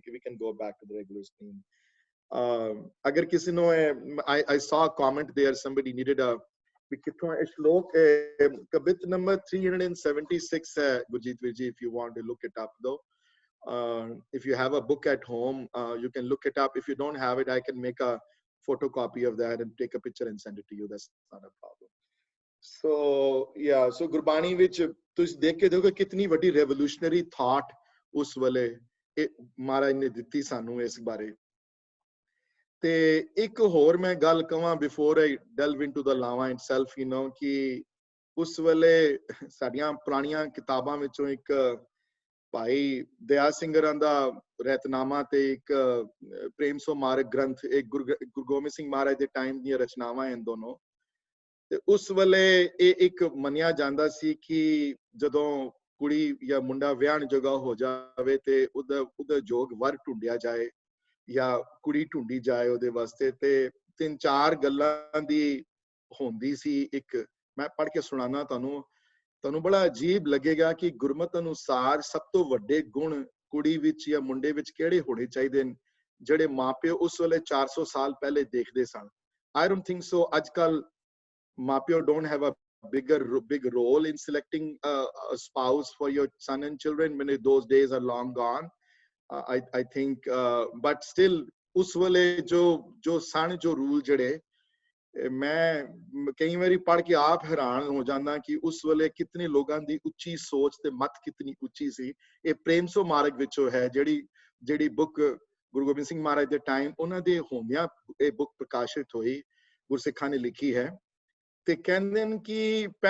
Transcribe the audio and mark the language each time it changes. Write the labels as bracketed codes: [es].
[en] We can go back to the regular screen. [pa] Agar kisi no [en] I saw a comment there, somebody needed a shlok kabit number 376 hai Gurjeet Virji, if you want to look it up though. If you have a book at home, you can look it up. If you don't have it, I can make a photocopy of that and take a picture and send it to you. That's not a problem. So yeah, so [pa] Gurbani ਵਿੱਚ ਤੁਸੀਂ ਦੇਖ ਕੇ ਦੇਖੋ ਕਿਤਨੀ ਵੱਡੀ [en] revolutionary thought [pa] ਉਸ ਵੇਲੇ ਮਹਾਰਾਜ ਨੇ ਦਿੱਤੀ ਸਾਨੂੰ ਇਸ ਬਾਰੇ। ਤੇ ਇੱਕ ਹੋਰ ਮੈਂ ਗੱਲ ਕਵਾਂ [en] before I delve into the lama itself, you know, [pa] ਕਿ ਉਸ ਵੇਲੇ ਸਾਡੀਆਂ ਪੁਰਾਣੀਆਂ ਕਿਤਾਬਾਂ ਵਿੱਚੋਂ ਇੱਕ ਭਾਈ ਦਇਆ ਸਿੰਘਰਾਂ ਦਾ ਰਹਿਤਨਾਮਾ ਤੇ ਇੱਕ ਪ੍ਰੇਮ ਸੋ ਮਾਰਗ ਗ੍ਰੰਥ, ਇੱਕ ਗੁਰੂ ਗੋਬਿੰਦ ਸਿੰਘ ਮਹਾਰਾਜ ਦੇ ਟਾਈਮ ਦੀਆਂ ਰਚਨਾਵਾਂ ਹਨ ਦੋਨੋਂ। ਤੇ ਉਸ ਵੇਲੇ ਇਹ ਇੱਕ ਮੰਨਿਆ ਜਾਂਦਾ ਸੀ ਕਿ ਜਦੋਂ ਕੁੜੀ ਜਾਂ ਮੁੰਡਾ ਵਿਆਹਣ ਜੋਗਾ ਹੋ ਜਾਵੇ ਤੇ ਉਹਦਾ ਜੋਗ ਵਰ ਢੂੰਡਿਆ ਜਾਏ ਜਾਂ ਕੁੜੀ ਢੂੰਡੀ ਜਾਏ ਉਹਦੇ ਵਾਸਤੇ। ਤੇ 3-4 ਗੱਲਾਂ ਦੀ ਹੁੰਦੀ ਸੀ। ਇੱਕ ਮੈਂ ਪੜ੍ਹ ਕੇ ਸੁਣਾਣਾ ਤੁਹਾਨੂੰ ਬੜਾ ਅਜੀਬ ਲੱਗੇਗਾ ਕਿ ਗੁਰਮਤ ਅਨੁਸਾਰ ਸਭ ਤੋਂ ਵੱਡੇ ਗੁਣ ਕੁੜੀ ਵਿੱਚ ਜਾਂ ਮੁੰਡੇ ਵਿੱਚ ਕਿਹੜੇ ਹੋਣੇ ਚਾਹੀਦੇ ਨੇ ਜਿਹੜੇ ਮਾਪਿਓ ਉਸ ਵੇਲੇ 400 ਸਾਲ ਪਹਿਲੇ ਦੇਖਦੇ ਸਨ। [en] I don't think so. [pa] ਅੱਜ ਕੱਲ ਮਾਪਿਓ [en] don't have a big role in selecting a spouse for your son and children when those days are long gone. I think but still [pa] ਉਸ ਵੇਲੇ ਜੋ ਸਨ ਜੋ ਰੂਲ ਜਿਹੜੇ ਮੈਂ ਕਈ ਵਾਰੀ ਪੜ੍ਹ ਕੇ ਆਪ ਹੈਰਾਨ ਹੋ ਜਾਂਦਾ ਕਿ ਉਸ ਵੇਲੇ ਕਿਤਨੇ ਲੋਕਾਂ ਦੀ ਉੱਚੀ ਸੋਚ ਤੇ ਮਤ ਕਿਤਨੀ ਉੱਚੀ ਸੀ। ਇਹ ਪ੍ਰੇਮ ਸੋ ਮਾਰਗ ਵਿੱਚੋਂ ਹੈ ਜਿਹੜੀ ਬੁੱਕ ਗੁਰੂ ਗੋਬਿੰਦ ਸਿੰਘ ਮਹਾਰਾਜ ਦੇ ਟਾਈਮ ਉਹਨਾਂ ਦੇ ਹੁੰਦਿਆਂ ਇਹ ਬੁੱਕ ਪ੍ਰਕਾਸ਼ਿਤ ਹੋਈ, ਗੁਰਸਿੱਖਾਂ ਨੇ ਲਿਖੀ ਹੈ। ਤੇ ਕਹਿੰਦੇ ਨੇ ਕਿ